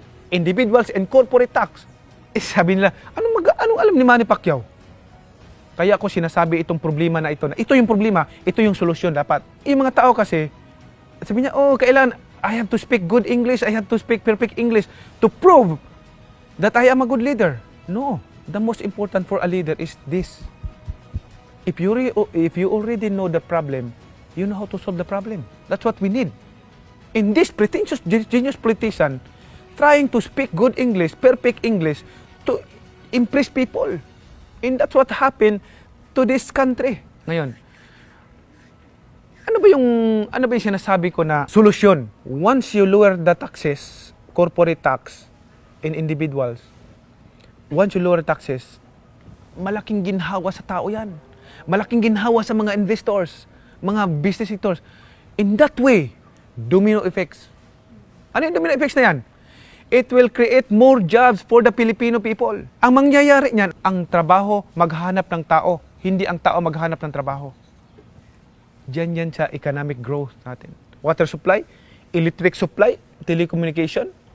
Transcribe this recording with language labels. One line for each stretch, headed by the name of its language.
English: Individuals and corporate tax.
Filipino: Eh sabi nila, anong alam ni Manny Pacquiao? Kaya ako sinasabi itong problema na ito, na ito yung problema, ito yung solusyon dapat. Yung mga tao kasi, sabi niya, kailan,
English: I have to speak good English, I have to speak perfect English to prove that I am a good leader. No, the most important for a leader is this. If you already know the problem, you know how to solve the problem. That's what we need. In this pretentious, genius politician, trying to speak good English, perfect English, to impress people. And that's what happened to this country.
Filipino: Ngayon, ano ba yung sinasabi ko na solusyon?
English: Once you lower the taxes, corporate tax in individuals, once you lower taxes,
Filipino: malaking ginhawa sa tao yan. Malaking ginhawa sa mga investors, mga business sectors.
English: In that way, domino effects.
Filipino: Ano yung domino effects na yan?
English: It will create more jobs for the Filipino people.
Filipino: Ang mangyayari niyan, ang trabaho maghanap ng tao, hindi ang tao maghanap ng trabaho. Diyan yan sa economic growth natin.
English: Water supply, electric supply, telecommunication.